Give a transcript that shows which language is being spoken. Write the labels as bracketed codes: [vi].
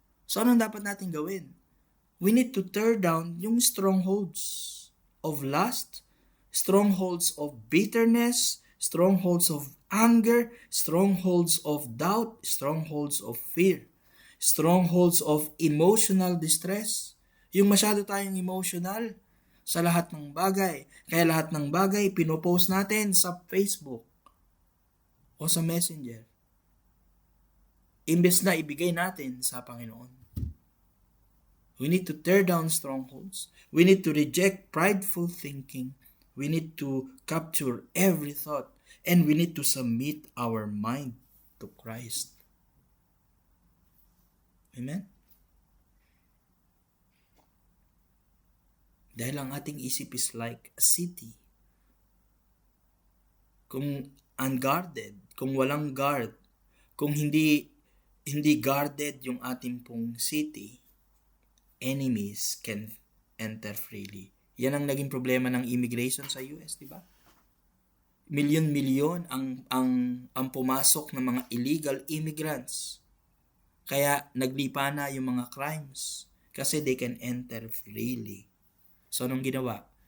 [tl] So, anong dapat natin gawin? [en] We need to tear down yung strongholds of lust, strongholds of bitterness, strongholds of anger, strongholds of doubt, strongholds of fear, strongholds of emotional distress. [tl] Yung masyado tayong emotional sa lahat ng bagay. Kaya lahat ng bagay pinopost natin sa Facebook o sa Messenger. Imbes na ibigay natin sa Panginoon. [en] We need to tear down strongholds. We need to reject prideful thinking. We need to capture every thought. And we need to submit our mind to Christ. Amen? [tl] Dahil ang ating isip [en] is like a city. [tl] Kung unguarded, kung walang guard, kung hindi guarded yung ating pong city, [en] enemies can enter freely. [tl] Yan ang naging problema ng immigration sa US, di ba? Milyon-milyon ang pumasok ng mga illegal immigrants. Kaya naglipa na yung mga crimes kasi [en] they can enter freely. [tl] So, anong ginawa?